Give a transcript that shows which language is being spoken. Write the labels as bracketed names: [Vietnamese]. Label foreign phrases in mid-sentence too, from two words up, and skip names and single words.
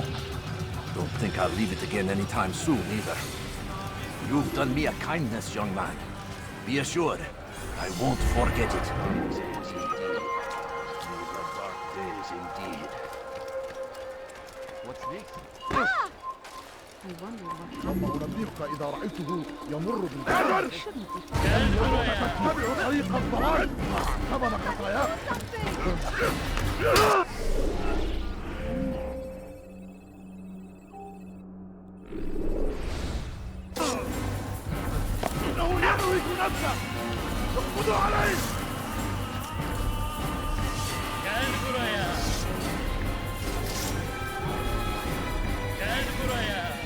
[English] Don't think I'll leave it again anytime soon, either. You've done me a kindness, young man. Be assured, I won't forget it. These are dark days indeed. What's next? I wonder what [Arabic] ثم أنبهك إذا رأيته يمر بالبلد. تتبع طريق الضلال سبب خطاياك. إنه يملك نفسه. اقبضوا عليه. [Turkish] Gel buraya. Gel buraya.